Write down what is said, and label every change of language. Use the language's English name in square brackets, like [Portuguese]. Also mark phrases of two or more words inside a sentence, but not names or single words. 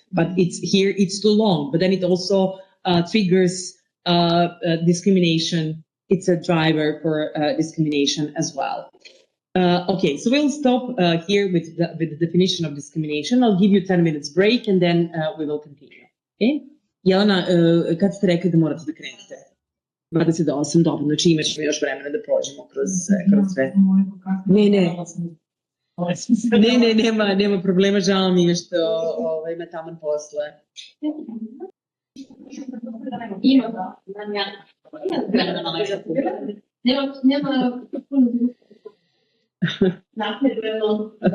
[English] But it's too long. But then it also triggers discrimination. It's a driver for discrimination as well. Okay, so we'll stop here with the definition of discrimination. I'll give you 10 minutes break and then we will continue. Okay? [Serbian] Jelena, kad ste rekli da morate da krenete? 28, dobro, znači imat ćemo još vremena da prođemo kroz sve. Nema problema, žao mi je što ima taman posle. Ima da, nema puno napredujemo.